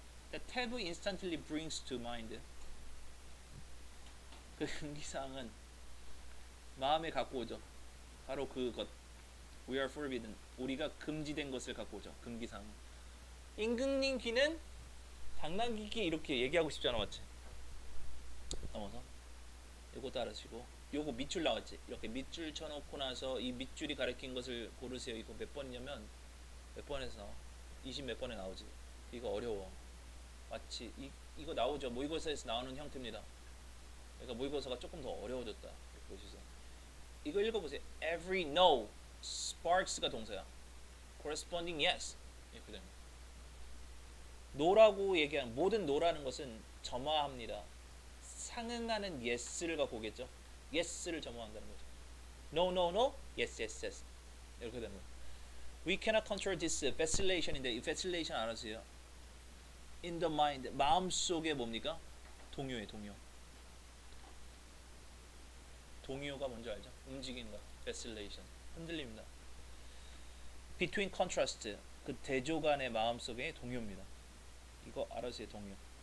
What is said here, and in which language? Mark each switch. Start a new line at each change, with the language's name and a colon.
English: The taboo instantly brings to mind
Korean: 그 금기사항은 마음에 갖고 오죠. 바로 그것
English: We are forbidden
Korean: 우리가 금지된 것을 갖고 오죠. 금기사항. 임금님 귀는 당나귀 이렇게 얘기하고 싶지 않아 맞지? 넘어서 요거 따르시고 요거 밑줄 나왔지? 이렇게 밑줄 쳐놓고 나서 이 밑줄이 가리킨 것을 고르세요. 이거 몇 번이냐면 몇 번에서 20 몇 번에 나오지. 이거 어려워. 마치 이거 나오죠. 모의고사에서 나오는 형태입니다. 그러니까 모의고사가 조금 더 어려워졌다. 보시죠. 이거 읽어보세요.
English: Every no sparks가 동사야. corresponding yes
Korean: 이렇게 됩니다. no라고 얘기하는 모든 no라는 것은 점화합니다. 상응하는 yes를 갖고 오겠죠. yes를 점화한다는 거죠.
English: No, no, no, yes, yes, yes
Korean: 이렇게 됩니다.
English: We cannot control this vacillation인데 이 vacillation 알아세요? In the mind
Korean: 마음속에 뭡니까? 동요에 동요가 뭔지 알죠? 움직이는 거 vacillation 흔들립니다.
English: Between contrast
Korean: 그 대조 간의 마음속의 동요입니다. 이거 알아세요? 동요.